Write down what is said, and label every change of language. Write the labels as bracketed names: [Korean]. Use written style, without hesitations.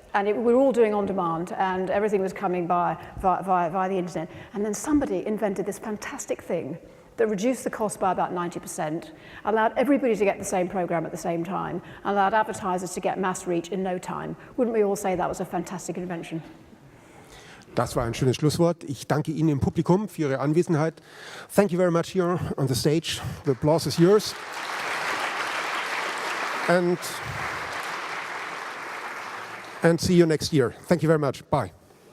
[English] And we're all doing on-demand, and everything was coming via the internet. And then somebody invented this fantastic thing that reduced the cost by about 90%, allowed everybody to get the same program at the same time, and allowed advertisers to get mass reach in no time. Wouldn't we all say that was a fantastic invention? [German] Das war ein schönes Schlusswort. Ich danke Ihnen im Publikum für Ihre Anwesenheit. [English] Thank you very much here on the stage. The applause is yours. And see you next year. Thank you very much. Bye.